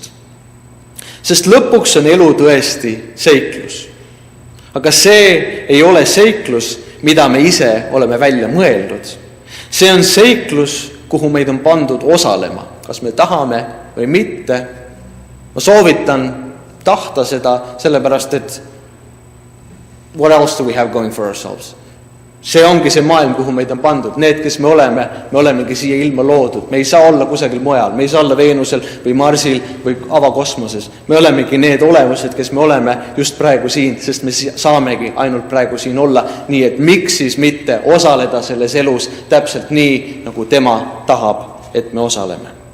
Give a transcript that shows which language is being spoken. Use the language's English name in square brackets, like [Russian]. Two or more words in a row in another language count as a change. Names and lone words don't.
[Estonian] Sest lõpuks on elu tõesti seiklus. Aga see ei ole seiklus, mida me ise oleme välja mõeldud. See on seiklus, kuhu meid on pandud osalema, kas me tahame või mitte. Ma soovitan tahta seda, sellepärast et [English] what else do we have going for ourselves? [Estonian] See ongi see maailm, kuhu meid on pandud. Need, kes me olemegi siia ilma loodud. Me ei saa olla kusagil mujal. Me ei saa olla Veenusel või Marsil või avakosmoses. Me olemegi need olevused, kes me oleme just praegu siin, sest me saamegi ainult praegu siin olla. Nii et miks siis mitte osaleda selles elus täpselt nii, nagu tema tahab, et me osaleme.